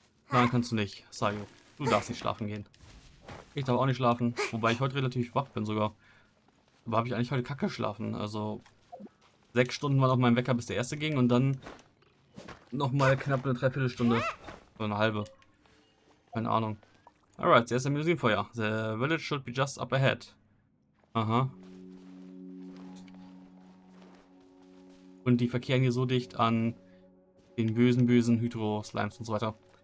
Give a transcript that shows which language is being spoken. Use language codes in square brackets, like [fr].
[de] Nein, kannst du nicht, Sayo. Du darfst nicht schlafen gehen. Ich darf auch nicht schlafen, wobei ich heute relativ wach bin sogar. Aber habe ich eigentlich heute kacke geschlafen. Also 6 Stunden waren auf meinem Wecker, bis der erste ging und dann nochmal knapp eine Dreiviertelstunde. Oder eine halbe. Keine Ahnung. [en] Alright, there's a museum for you. The village should be just up ahead. Aha. [de] Und die verkehren hier so dicht an den bösen Hydro-Slimes und so weiter.